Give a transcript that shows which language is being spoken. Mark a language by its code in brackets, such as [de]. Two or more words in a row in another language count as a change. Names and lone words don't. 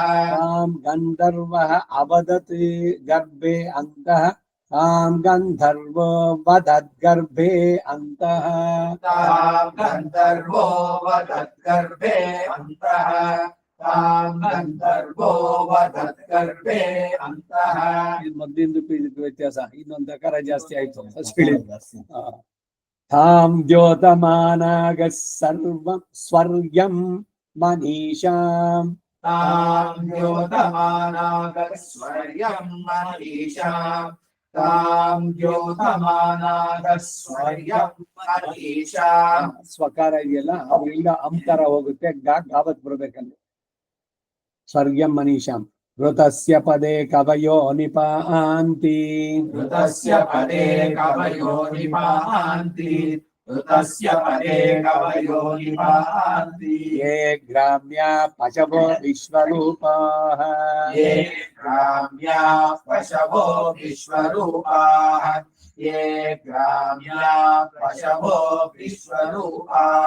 [sa] तां गन्धर्वः अवदत् गर्भे अन्तः तां गन्धर्वो वदद्गर्भे अन्तः तां गन्धर्वो वदद्गर्भे अन्तः तां गन्धर्वो वदद्गर्भे अन्तः [kn] ಇದು ಮೊದಲಿಂದಕ್ಕೂ ಇದಕ್ಕೂ ವ್ಯತ್ಯಾಸ ಇನ್ನೊಂದು ಅಕಾರ ಜಾಸ್ತಿ ಆಯ್ತು ಫಸ್ಟ್ ಹೇಳಿದ್ದು [sa] ತಾಂ ದ್ಯೋತಮಾನಾಗ ಸರ್ವಂ ಸ್ವರ್ಯಂ ಮನೀಷಾಂ तां द्योतमानागस्वर्यं मनीषां तां द्योतमानागस्वर्यं मनीषां [kn] ಸ್ವಕಾರ ಇದೆಯಲ್ಲ ಅವೆಲ್ಲ ಅಂತರ ಹೋಗುತ್ತೆ ಗಾವತ್ ಬರ್ಬೇಕಲ್ಲಿ [sa] ಸ್ವರ್ಗಂ ಮನೀಷಾಂ ಋತಸ್ಯ ಪದೇ ಕವಯೋ ನಿಪಾಂತಿ ऋतस्य पदे कवयो निपान्ति ऋतस्य पदे कवयो निपान्ति ये ग्राम्या पशवो विश्वरूपाः ये ग्राम्या पशवो विश्वरूपाः ये ग्राम्या पशवो विश्वरूपाः